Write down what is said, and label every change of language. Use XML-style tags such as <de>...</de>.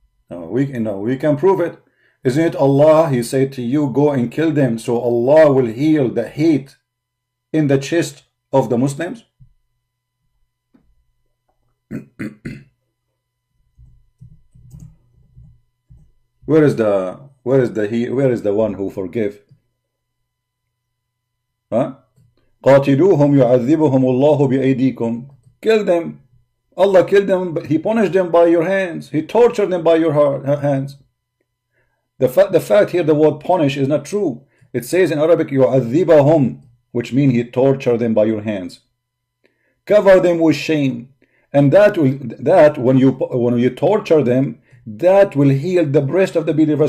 <en>No, we can prove it. Isn't it Allah? He said to you, go and kill them, so Allah will heal the hate in the chest of the Muslims. Where is the one who forgive? Huh?</en> <ar>قاتلوهم يعذبهم الله بأيديكم.</ar> <en>Kill them. Allah killed them, but He punished them by your hands. He tortured them by your hands. The fact here, the word punish is not true. It says in Arabic, يعذبهم, which means He tortured them by your hands. Cover them with shame. And that when you torture them, that will heal the breast of the believer.</en>